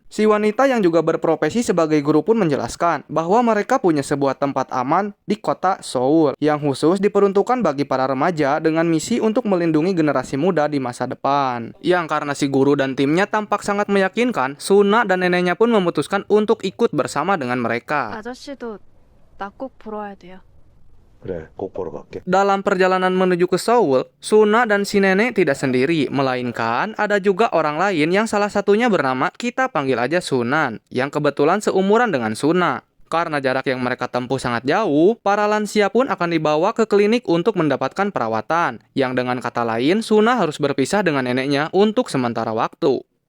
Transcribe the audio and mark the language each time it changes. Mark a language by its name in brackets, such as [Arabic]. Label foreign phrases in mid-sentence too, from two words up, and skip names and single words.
[Indonesian] Si wanita yang juga berprofesi sebagai guru pun menjelaskan bahwa mereka punya sebuah tempat aman di kota Seoul yang khusus diperuntukkan bagi para remaja dengan misi untuk melindungi generasi muda di masa depan. Yang karena si guru dan timnya tampak sangat meyakinkan, Suna dan neneknya pun memutuskan untuk ikut bersama dengan mereka. [Korean] 아저씨도 나 꼭 보러 와야 돼요. 그래, 곧걸어 갈게. [Indonesian] Dalam perjalanan menuju ke Seoul, Suna dan si nenek tidak sendiri, melainkan ada juga orang lain yang salah satunya bernama, kita panggil aja Sunan, yang kebetulan seumuran dengan Suna. Karena jarak yang mereka tempuh sangat jauh, para lansia pun akan dibawa ke klinik untuk mendapatkan perawatan, yang dengan kata lain, Suna harus berpisah dengan neneknya untuk sementara waktu.